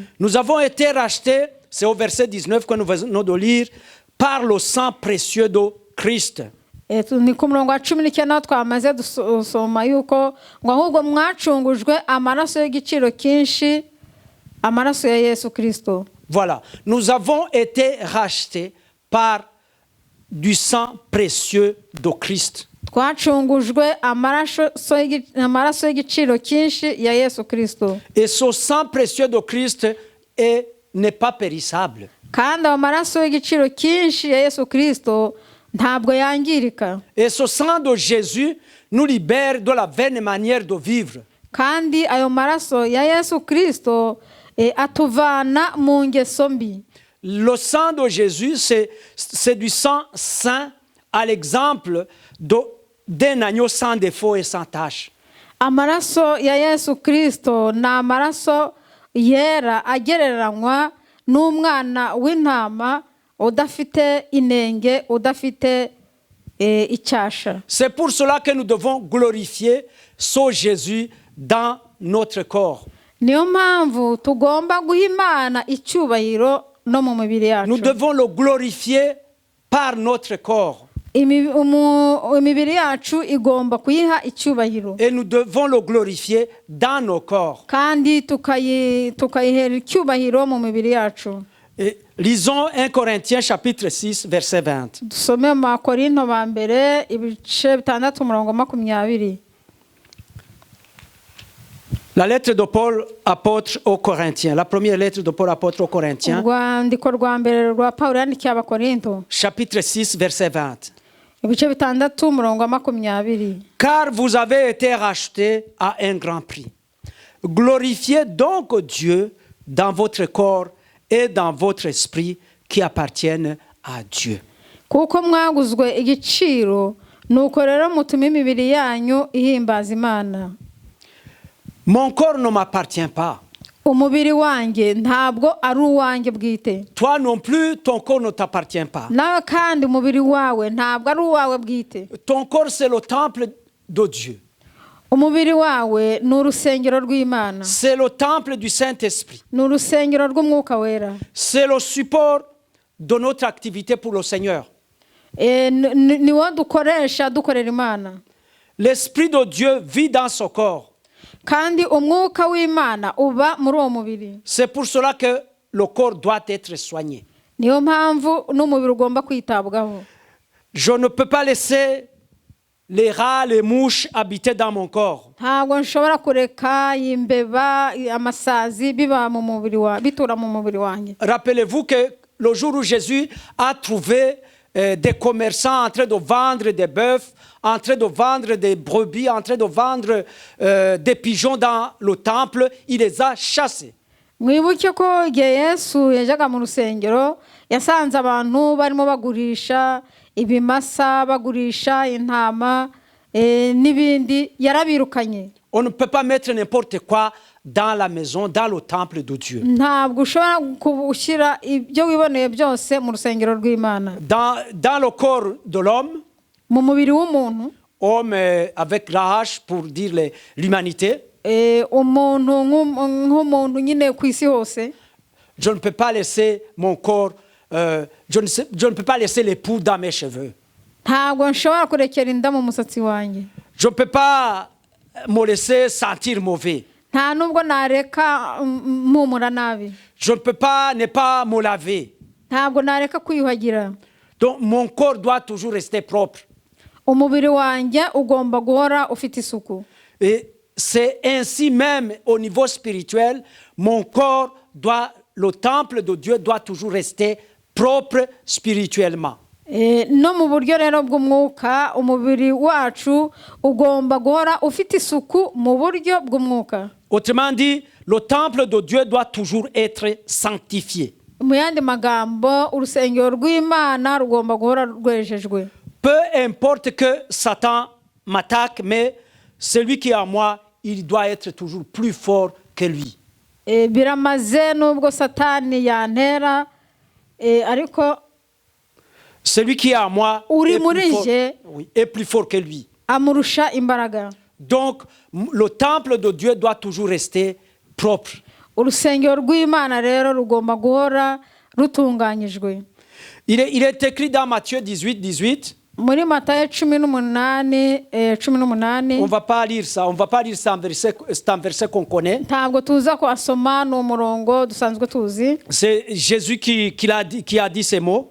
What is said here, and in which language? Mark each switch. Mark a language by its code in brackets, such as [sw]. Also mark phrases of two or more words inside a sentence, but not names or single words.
[fr] Nous avons été rachetés, c'est au verset 19 que nous venons de lire, par le sang précieux de Christ. [rw] Ni ku murongo wa 19 twamaze dusoma yuko ngo ahubwo mwacungujwe amaraso y'igiciro cyinshi, amaraso ya Yesu Kristo. [fr] Voilà, nous avons été rachetés par du sang précieux de Christ. [rw] Twacungujwe amaraso y'igiciro cyinshi ya Yesu Kristo. [fr] Et ce sang précieux de Christ n'est pas périssable. [rw] Kandi amaraso y'igiciro cyinshi ya Yesu Kristo ntabwo yangirika. [fr] Et ce sang de Jésus nous libère de la vaine manière de vivre. [rw] Kandi ayo maraso ya Yesu Kristo atuvana mu ngeso mbi. [fr] Le sang de Jésus, c'est du sang saint à l'exemple d'un agneau sans défaut et sans tache. [rw] Amaraso ya Yesu Kristo ni amaraso yera agereranywa n'umwana w'intama udafite inenge, udafite icyasha. [fr] C'est pour cela que nous devons glorifier ce Jésus dans notre corps. [rw] Niyo mpamvu tugomba guha Imana icyubahiro no mu mibiri yacu. [fr] Nous devons le glorifier par notre corps. [rw] Imibiri yacu igomba kuyiha icyubahiro. [fr] Et nous devons le glorifier dans nos corps. [rw] Kandi tukayihera icyubahiro mu mibiri yacu. [fr] Et lisons 1 Corinthiens chapitre 6 verset 20. [rw] Dusome mu Korinto ba mbere ibice 6 umurongo 20. [fr] La lettre de Paul apôtre aux Corinthiens, la première lettre de Paul apôtre aux Corinthiens. [rw] Urwandiko rwa mbere rwa Pawulo yandikiye Abakorinto. [fr] Chapitre 6 verset 20. [rw] Ibice 6 umurongo 20. [fr] Car vous avez été rachetés à un grand prix. Glorifiez donc Dieu dans votre corps et dans votre esprit qui appartiennent à Dieu. [rw] Kuko mwaguzwe igiciro, nuko rero mutume imibiri yanyu ihimbaza Imana. [fr] Mon corps ne m'appartient pas. [rw] Umubiri wanjye ntabwo ari uwanjye bwite. [fr] Toi non plus, ton corps ne t'appartient pas. [rw] Nawe kandi umubiri wawe ntabwo ari uwawe bwite. [fr] Ton corps, c'est le temple de Dieu. [rw] Umubiri wawe ni urusengero rw'Imana. [fr] C'est le temple du Saint-Esprit. [rw] Ni urusengero rw'Umwuka wera. [fr] C'est le support de notre activité pour le Seigneur. [rw] Ni wo dukoresha dukorera Imana. [fr] L'Esprit de Dieu vit dans ce corps. [rw] Kandi umwuka w'Imana uba muri uwo mubiri. [fr] C'est pour cela que le corps doit être soigné. [rw] Niyo mpamvu n'umubiri ugomba kwitabwaho. [fr] Je ne peux pas laisser les rats, les mouches habiter dans mon corps. [rw] Ntabwo nshobora kureka imbeba, amasazi biba mu mubiri wa bitura mu mubiri wanjye. [fr] Rappelez-vous que le jour où Jésus a trouvé des commerçants en train de vendre des bœufs, en train de vendre des brebis, en train de vendre des pigeons dans le temple, il les a chassés. [rw] Mwibuke ko igihe Yesu yajaga mu rusengero yasanze abantu barimo bagurisha ibimasa, bagurisha intama n'ibindi, yarabirukanye. [fr] On ne peut pas mettre n'importe quoi dans la maison, dans le temple de Dieu. [rw] Ntabwo ushobora gushyira ibyo wiboneye byose mu rusengero rw'Imana. [fr] Dans le corps de l'homme, [rw] mu mubiri w'umuntu, [fr] homme avec la hache pour dire l'humanité, [rw] umuntu nk'umuntu nyine ku isi hose, [fr] je ne peux pas laisser mon corps, je ne peux pas laisser l'époux dans mes cheveux. [rw] Ntabwo nshobora kurekera inda mu musatsi wanjye. [fr] Je ne peux pas me laisser sentir mauvais. [rw] Nta nubwo nareka mpumura nabi. [fr] Je ne peux pas ne pas me laver. [rw] Ntabwo nareka kwiyuhagira. [fr] Donc mon corps doit toujours rester propre. [rw] Umubiri wanjye ugomba guhora ufite isuku. [fr] Et c'est ainsi même au niveau spirituel, mon corps doit, le temple de Dieu doit toujours rester propre spirituellement. [rw] no mu buryo rero bw'umwuka umubiri wacu ugomba guhora ufite isuku mu buryo bw'umwuka. [fr] Autrement dit, le temple de Dieu doit toujours être sanctifié. [rw] Mu yandi magambo urusengero rw'Imana rugomba guhora rwejejwe. [fr] Peu importe que Satan m'attaque, mais celui qui est en moi, il doit être toujours plus fort que lui. [rw] Biramaze nubwo Satani yantera ariko [fr] celui qui est en moi est plus fort que lui. [rw] Amurusha imbaraga. [fr] Donc, le temple de Dieu doit toujours rester propre. [rw] Urusengero rw'Imana rero rugomba guhora rutunganyijwe. [fr] Il est écrit dans Matthieu 18. [rw] Muri Matayo 18:18. [fr] On va pas lire ça. On va pas lire ça c'est un verset qu'on connaît. [rw] Ntabwo tuza kwasoma no murongo dusanzwe tuzi. [fr] C'est Jésus qui a dit ces mots.